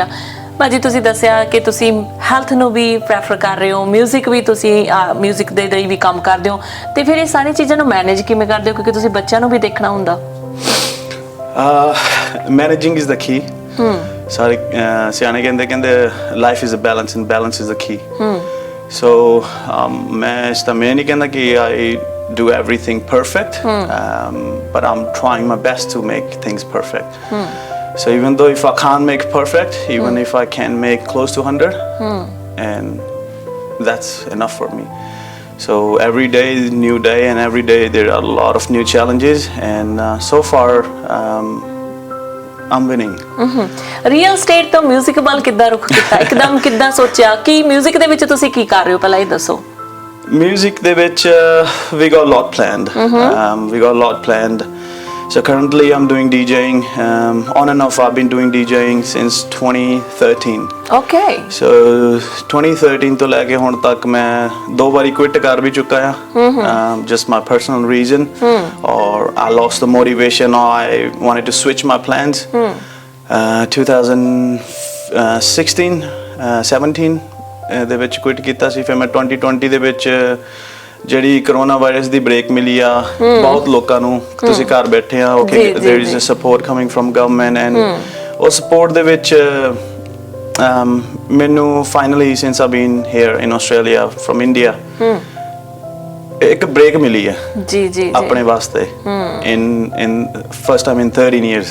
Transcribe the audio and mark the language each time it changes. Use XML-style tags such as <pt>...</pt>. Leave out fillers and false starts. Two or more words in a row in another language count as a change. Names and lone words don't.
<pa>ਭਾਜੀ ਤੁਸੀਂ ਦੱਸਿਆ ਕਿ ਤੁਸੀਂ ਹੈਲਥ ਨੂੰ ਵੀ ਪ੍ਰੈਫਰ ਕਰ ਰਹੇ ਹੋ, ਮਿਊਜ਼ਿਕ ਵੀ ਤੁਸੀਂ ਮਿਊਜ਼ਿਕ ਦੇ ਲਈ ਵੀ ਕੰਮ ਕਰਦੇ ਹੋ, ਤੇ ਫਿਰ ਇਹ ਸਾਰੀਆਂ ਚੀਜ਼ਾਂ ਨੂੰ ਮੈਨੇਜ ਕਿਵੇਂ ਕਰਦੇ ਹੋ, ਕਿਉਂਕਿ ਤੁਸੀਂ ਬੱਚਿਆਂ ਨੂੰ ਵੀ ਦੇਖਣਾ ਹੁੰਦਾ?</pa> <en>managing is the key.</en> <pa>ਸਾਰੇ ਸਿਆਣੇ ਕਹਿੰਦੇ</pa> <en>life is a balance and balance is the key. ਸੋ</en> <pa>ਮੈਂ ਨਹੀਂ ਕਹਿੰਦਾ ਕਿ</pa> <en>ਆਈ do everything perfect, but I'm trying my best to make things perfect. So even though if I can't make perfect, even if I can make close to 100, and that's enough for me. So every day is a new day, and every day there are a lot of new challenges, and so far I'm winning. real estate</en> <pa>ਤੋਂ 뮤직 ਵੱਲ ਕਿੱਦਾਂ ਰੁਖ ਕੀਤਾ ਇੱਕਦਮ ਕਿੱਦਾਂ ਸੋਚਿਆ ਕਿ 뮤직 ਦੇ ਵਿੱਚ ਤੁਸੀਂ ਕੀ ਕਰ ਰਹੇ ਹੋ ਪਹਿਲਾਂ ਇਹ ਦੱਸੋ</pa> <en>Music</en> <pa>ਦੇ ਵਿੱਚ</pa> <en>we got a lot planned. We got a lot planned. So currently I'm doing DJing. On and off I've been doing DJing since 2013. Okay.</en> <pa>So 2013 ਤੋਂ ਲੈ ਕੇ ਹੁਣ ਤੱਕ ਮੈਂ 2 ਵਾਰੀ quit ਕਰ ਵੀ ਚੁੱਕਾ ਆ.</pa> <en>Just my personal reason. Or I lost the motivation or I wanted to switch my plans.</en> <pa>2016, 17 ਦੇ ਵਿੱਚ quit ਕੀਤਾ ਸੀ. ਫਿਰ ਮੈਂ 2020 ਦੇ ਵਿੱਚ ਜਿਹੜੀ ਕਰੋਨਾ ਵਾਇਰਸ ਦੀ ਬ੍ਰੇਕ ਮਿਲੀ ਆ ਬਹੁਤ ਲੋਕਾਂ ਨੂੰ ਤੁਸੀਂ ਘਰ ਬੈਠੇ ਆ</pa> <en>okay there is a support coming from government and</en> <pa>ਉਹ ਸਪੋਰਟ ਦੇ ਵਿੱਚ ਮੈਨੂੰ ਫਾਈਨਲੀ</pa> <en>since I been here in Australia from India</en> <pa>ਇੱਕ ਬ੍ਰੇਕ ਮਿਲੀ ਹੈ ਜੀ ਜੀ ਆਪਣੇ ਵਾਸਤੇ</pa> <en>in first time in 13 years</en>